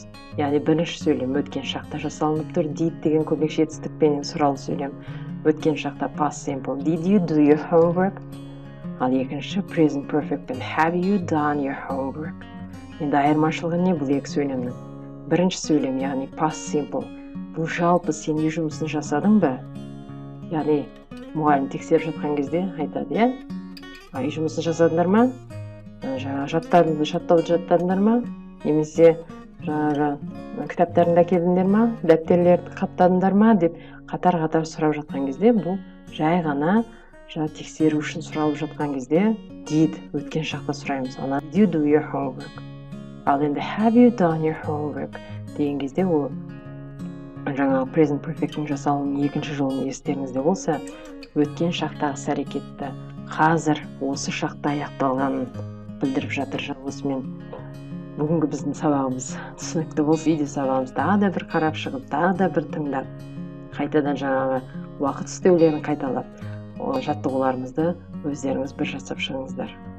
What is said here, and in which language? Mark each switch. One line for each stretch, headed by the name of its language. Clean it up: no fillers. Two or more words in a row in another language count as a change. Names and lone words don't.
Kazakh: Яғни бірінші сөйлем өткен шақта жасалынып тұр. Did деген көмек жетістікпенен сұралы сөйлем. Өткен шақта
English: past simple. Did you do your homework?
Kazakh: Ал екінші
English: present perfect пен have you done your homework?
Kazakh: Енді айырмашылығы не бұл екі сөйлемнің? Бірінші сөйлем, яғни
English: past simple.
Kazakh: Бұл жалпы сен үй жұмысын жасадың ба? Яғни мұғалім тексеріп жатқан кезде айтады, иә? Үй жұмысын жасадыңдар ма? Жаттадыңдар ма? Немесе кітаптарыңды әкелдіңдер ма? Дәптерлерді қаптадыңдар ма? Деп қатар-қатар сұрап жатқан кезде бұл жай ғана тексеру үшін сұралып жатқан кезде did өткен шақта сұраймыз.
English: Ана did you do your homework?
Kazakh: Ал енді
English: have you done your homework
Kazakh: деген кезде ол жаңағы
English: present perfect'ің
Kazakh: жасалуының екінші жолын естеріңізде болса, өткен шақтағы іс-әрекетті қазір осы шақта аяқталғанын білдіріп жатыр. Осымен бүгінгі біздің сабағымыз түсінікті болса, видео сабағымызды тағы да бір қарап шығып, тағы да бір тыңдап, қайтадан жаңағы уақыт істеулерін қайталап, жаттығуларымызды өздеріңіз бір жасап шығыңыздар.